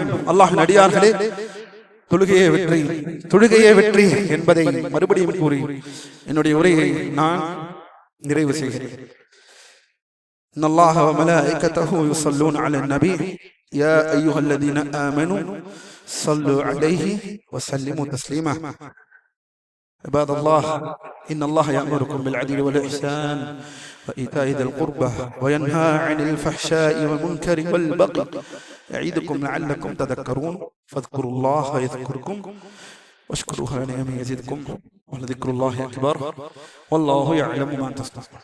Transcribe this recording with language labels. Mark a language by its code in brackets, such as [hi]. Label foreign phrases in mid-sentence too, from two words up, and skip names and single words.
[ta] அல்லாஹ்வின் அடியார்களே, தொழுகையே வெற்றி என்பதை மறுபடியும் கூறி என்னுடைய உரையை நான் நிறைவு செய்கிறேன். [ar] إن الله وملائكته يصلون على النبي يا أيها الذين آمنوا صلوا عليه وسلموا تسليما. عباد الله إن الله يأمركم بالعدل والإحسان وإيتاء ذي القربى وينهى عن الفحشاء والمنكر والبغي يعظكم لعلكم تذكرون فاذكروا الله يذكركم واشكروه على نعمه يزدكم ولذكر الله أكبر والله يعلم ما تصنعون.